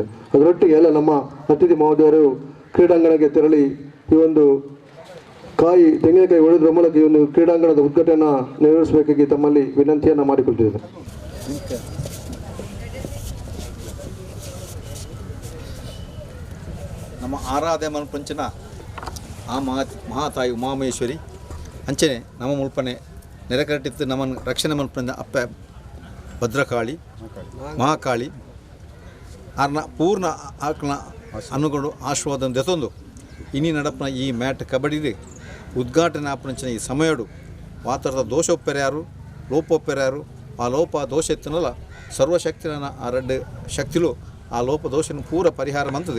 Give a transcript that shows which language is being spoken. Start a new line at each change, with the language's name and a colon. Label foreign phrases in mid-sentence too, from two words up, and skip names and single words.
Kannada: ಅದರೊಟ್ಟಿಗೆ ಎಲ್ಲ ನಮ್ಮ ಅತಿಥಿ ಮಹೋದಯರು ಕ್ರೀಡಾಂಗಣಕ್ಕೆ ತೆರಳಿ ಈ ಒಂದು ತೆಂಗಿನಕಾಯಿ ಒಡೆದ್ರ ಮೂಲಕ ಈ ಒಂದು ಕ್ರೀಡಾಂಗಣದ ಉದ್ಘಾಟನೆಯನ್ನು ನೆರವೇರಿಸಬೇಕಾಗಿ ತಮ್ಮಲ್ಲಿ ವಿನಂತಿಯನ್ನು ಮಾಡಿಕೊಳ್ತಿದ್ದೇನೆ.
Tulu: ನಮ್ಮ ಆರಾಧ್ಯ ಮನಪಂಚನ ಆ ಮಹಾತಾಯಿ ಉಮಾಮಹೇಶ್ವರಿ ಅಂಚನೆ ನಮ್ಮ ಮುಲ್ಪನೆ ನೆರೆಕಟ್ಟಿತ್ತು ನಮ್ಮನ್ನು ರಕ್ಷಣೆ ಮಲ್ಪನೆ ಅಪ್ಪ ಭದ್ರಕಾಳಿ ಮಹಾಕಾಳಿ ಆರ್ನ ಪೂರ್ಣ ಆಕಳ ಅನುಗೊಂಡು ಆಶೀರ್ವಾದ ದೆತೊಂದು ಇನಿ ನಡಪನ ಈ ಮ್ಯಾಟ್ ಕಬಡ್ಡಿ ಉದ್ಘಾಟನೆ ಆಪಂಚಿನ ಈ ಸಮಯಡು ವಾತರದ ದೋಷೋಪ್ಪೆರ್ಯಾರು ಲೋಪೋಪ್ಪೆರ್ಯಾರು ಆ ಲೋಪ ದೋಷ ಎತ್ತನಲ್ಲ ಸರ್ವಶಕ್ತಿನ ಆ 2 ಶಕ್ತಿಲು ಆ ಲೋಪ ದೋಷನ ಪೂರ ಪರಿಹಾರ ಮಂತದೆ.